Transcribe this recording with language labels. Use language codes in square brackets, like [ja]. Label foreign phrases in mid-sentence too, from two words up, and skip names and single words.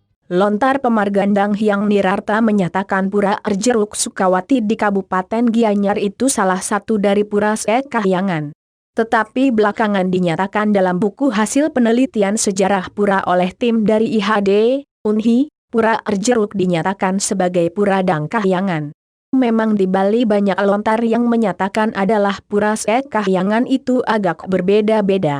[id] Lontar Pemargandang Hyang Nirarta menyatakan Pura Arjeruk Sukawati di Kabupaten Gianyar itu salah satu dari Pura Kahyangan. Tetapi belakangan dinyatakan dalam buku hasil penelitian sejarah pura oleh tim dari IHD, UNHI, Pura Arjeruk dinyatakan sebagai Pura Dang Kahyangan. Memang di Bali banyak lontar yang menyatakan adalah Pura Kahyangan itu agak berbeda-beda.